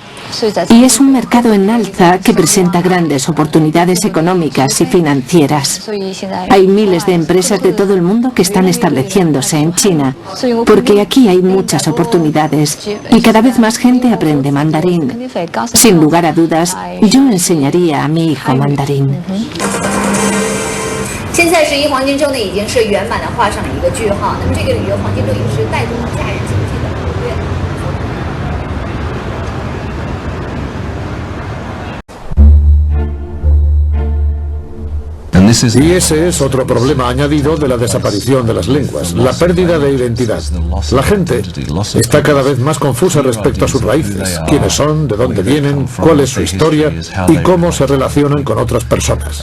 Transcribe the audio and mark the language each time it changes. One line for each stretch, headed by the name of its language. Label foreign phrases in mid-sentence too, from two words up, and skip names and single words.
Spanish: Y es un mercado en alza que presenta grandes oportunidades económicas y financieras. Hay miles de empresas de todo el mundo que están estableciéndose en China, porque aquí hay muchas oportunidades y cada vez más gente aprende mandarín. Sin lugar a dudas, yo enseñaría a mi hijo mandarín.
Chinese: 现在是一黄金周呢，已经是圆满的画上了一个句号。那么这个旅游黄金周也是带动了假日经济的活跃。
Spanish: Y ese es otro problema añadido de la desaparición de las lenguas, la pérdida de identidad. La gente está cada vez más confusa respecto a sus raíces, quiénes son, de dónde vienen, cuál es su historia y cómo se relacionan con otras personas.